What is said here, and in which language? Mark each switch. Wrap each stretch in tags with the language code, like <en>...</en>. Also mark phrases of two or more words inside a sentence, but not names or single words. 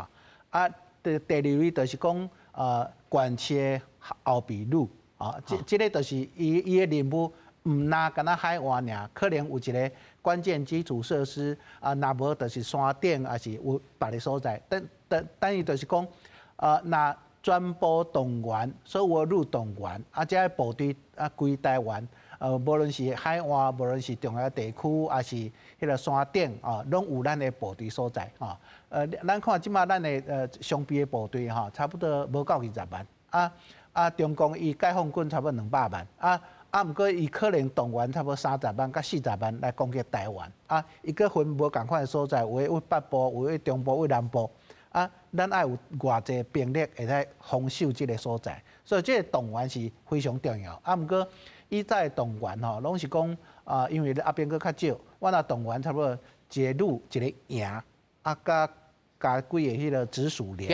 <nan>啊，第二类就是讲管区后备路这个就是伊的任务。唔那干那海岸尔，可能有一个关键基础设施若无就是山顶，还是有别个所在。等于就是讲，那全部动员，所有路动员，这部队规台湾，无论是海岸，无论是重要地区，还是迄个山顶拢有咱的部队所在咱看即马咱的双臂的部队差不多无到20万中共伊解放军差不多200万毋过伊可能动员差不多30万到40万来攻击台湾伊个分无共款的所在，有的北部，有的中部，有的南部咱爱有偌济兵力会来防守即个所在，所以即个动员是非常重要毋过以早的动员拢是讲因为兵佫较少，我若动员差不多一个旅一个营加几个迄个直属连</nan>